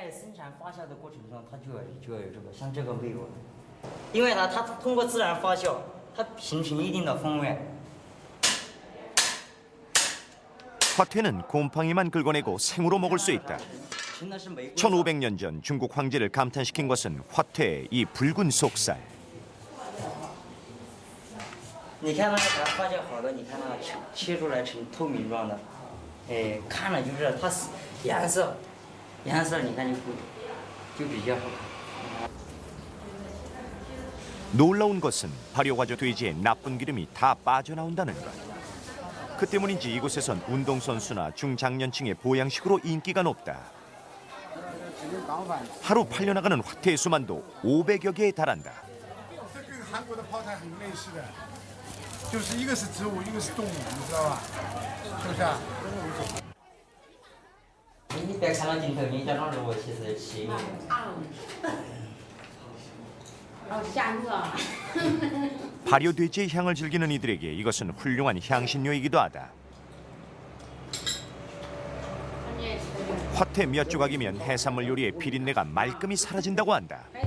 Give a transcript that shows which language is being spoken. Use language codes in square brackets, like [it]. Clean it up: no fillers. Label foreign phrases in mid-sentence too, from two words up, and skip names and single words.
[ko] 화퇴는 곰팡이만 긁어내고 생으로 먹을 수 있다. 1500년 전 중국 황제를 감탄시킨 것은 화퇴의 이 붉은 속살. [zh] 你看那个它发酵好的，你看那个切出来成透明状的，看了就知道它是颜色你看就比较好。 [ko] 놀라운 것은 발효 과정 돼지의 나쁜 기름이 다 빠져나온다는 것. 그 때문인지 이곳에선 운동선수나 중장년층의 보양식으로 인기가 높다. 하루 팔려나가는 화퇴의 수만도 500여 개에 달한다. [zh] 就是一个是植物，一个是动物，你知道吧？是不是啊？你别看到镜头，你假装是我其实是。 [ko] 발효 돼지의 향을 즐기는 이들에게 이것은 훌륭한 향신료이기도 하다. 화퇴 몇 조각이면 해산물 요리의 비린내가 말끔히 사라진다고 한다.